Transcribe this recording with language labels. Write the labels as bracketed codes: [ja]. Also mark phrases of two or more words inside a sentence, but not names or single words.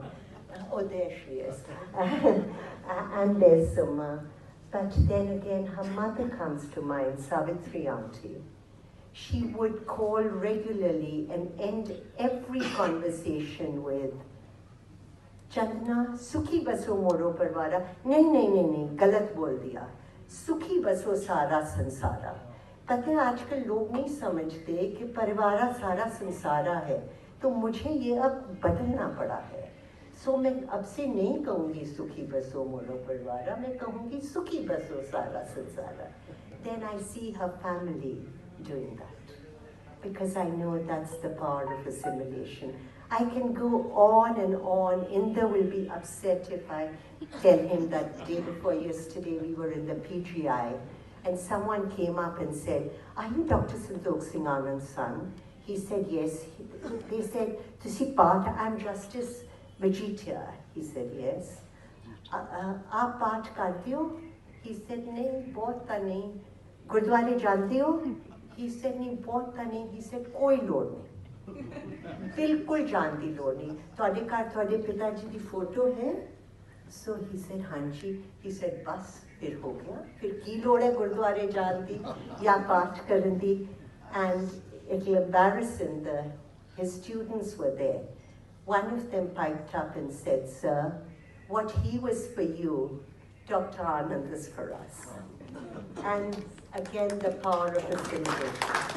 [en] Oh, there she is. And there's Suma. But then again, her mother comes to mind, Savitri auntie. She would call regularly and end every conversation with, [hi] चंदना, सुखी बसो मोरो परिवारा. नहीं, गलत बोल दिया. सुखी बसो सारा संसारा. पता है आजकल लोग नहीं समझते कि परिवारा सारा संसारा है. तो मुझे ये अब बदलना पड़ा है. सो मैं अब से नहीं कहूँगी सुखी बसो मोरो परिवारा, मैं कहूँगी सुखी बसो सारा संसारा. [en] Then I see her family doing that, because I know that's the power of assimilation. I can go on and on. Inder will be upset if I tell him that day before yesterday we were in the PGI and someone came up and said, "Are you Dr. Santokh Singh Anand's son?" He said, "Yes." They said, [pa] "ਤੁਸੀ ਪਾਠ, [en] I'm Justice Vegeta." He said, "Yes." [hi] "आप पाठ करते हो?" [en] He said, [hi] "नहीं, बहुत ता नहीं." "गुरद्वारे जांते हो?" [en] He said, [hi] "नहीं, बहुत ता नहीं." [en] He said, [pa] "ਕੋਈ ਲੋੜ ਨਹੀਂ." ਬਿਲਕੁਲ ਜਾਣ ਦੀ ਲੋੜ ਨਹੀਂ. ਤੁਹਾਡੇ ਘਰ ਤੁਹਾਡੇ ਪਿਤਾ ਜੀ ਦੀ ਫੋਟੋ ਹੈ? [en] So he said, "ਹਾਂਜੀ." He said, [pa] "ਬਸ ਫਿਰ ਹੋ ਗਿਆ, ਫਿਰ ਕੀ ਲੋੜ ਹੈ ਗੁਰਦੁਆਰੇ ਜਾਣ ਦੀ ਯਾ ਪਾਠ ਕਰਨ ਦੀ." [en] And it'll embarrass him, his students were there. One of them piped up and said, "Sir, what he was for you, Dr. Anand is for us." And again, the power of assimilation.